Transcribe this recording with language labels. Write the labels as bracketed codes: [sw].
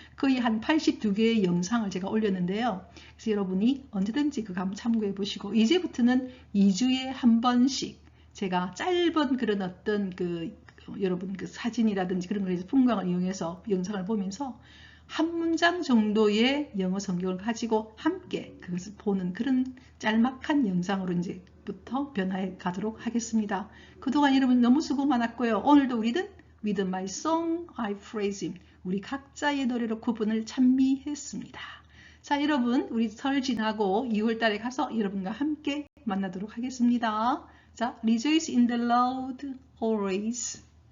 [ko] 거의 한 82개의 영상을 제가 올렸는데요. 그래서 여러분이 언제든지 그거 한번 참고해 보시고, 이제부터는 2주에 한 번씩 제가 짧은 그런 어떤 여러분 그 사진이라든지 그런 거에서 풍광을 이용해서 영상을 보면서 한 문장 정도의 영어 성경을 가지고 함께 그것을 보는 그런 짤막한 영상으로 이제부터 변화해 가도록 하겠습니다. 그동안 여러분 너무 수고 많았고요. 오늘도 우리는 [en] With my song I praise him. [ko] 우리 각자의 노래로 그분을 찬미했습니다. 자, 여러분 우리 설 지나고 2월 달에 가서 여러분과 함께 만나도록 하겠습니다. 자, [en] Rejoice in the Lord always.